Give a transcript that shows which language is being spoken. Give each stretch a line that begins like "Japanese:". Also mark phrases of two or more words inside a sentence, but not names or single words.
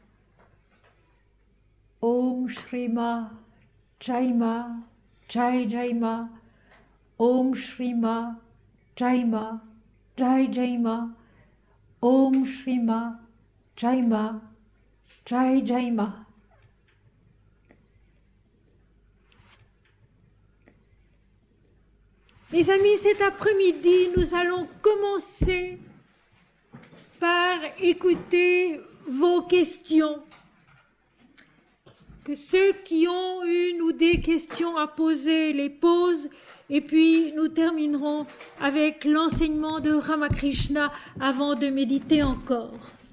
Sanskrit: ॐ श्री माँ, जय माँ, जय जय माँ. ॐ श्री माँ, जय माँ, जय जय माँ. ॐ श्री माँ, जय माँ, जय जय माँ.
French: Mes amis, cet après-midi, nous allons commencer par écouter vos questions. Que ceux qui ont une ou des questions à poser les posent, et puis nous terminerons avec l'enseignement de Ramakrishna avant de méditer encore.